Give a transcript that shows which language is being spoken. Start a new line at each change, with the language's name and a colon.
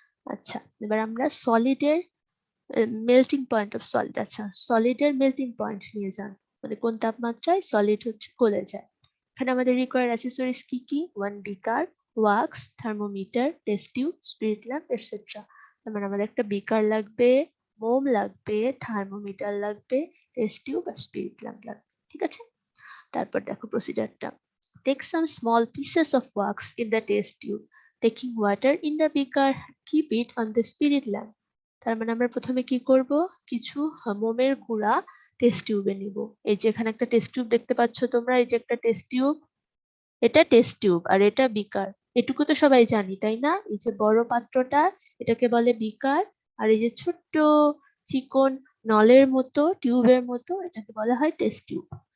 Bangla: আচ্ছা, এবার আমরা সলিডের মেল্টিং পয়েন্ট অফ সলিড, আচ্ছা, সলিডের মেল্টিং পয়েন্ট নিয়ে যান, মানে কোন তাপমাত্রায় সলিড হচ্ছে গলে যায়। এখানে আমাদের রিকোয়ার্ড অ্যাক্সেসরিজ কি কি, 1 বিকার, wax, thermometer, test tube, spirit lamp etcetera. তার মানে আমাদের একটা বিকার লাগবে, মোম লাগবে, থার্মোমিটার লাগবে, টেস্ট টিউব আর স্পিরিট ল্যাম্প লাগবে। ঠিক আছে, তারপর দেখো প্রসিজারটা।
English: Take some small pieces of wax in the test tube. Taking water in the beaker, keep it on the spirit lamp.
Bangla: তার মানে আমরা প্রথমে কি করব, কিছু মোমের গুঁড়া টেস্ট টিউবে নিব। এই যে এখানে একটা টেস্ট টিউব দেখতে পাচ্ছ তোমরা, এই যে একটা টেস্ট টিউব, এটা টেস্ট টিউব আর এটা বিকার। এটুকু তো সবাই জানি তাই না? এই যে বড় পাত্রটা এটাকে বলে বিকার, আর এই যে ছোট্ট চিকন নলের মতো টিউবের মতো এটাকে বলা হয় টেস্ট টিউব।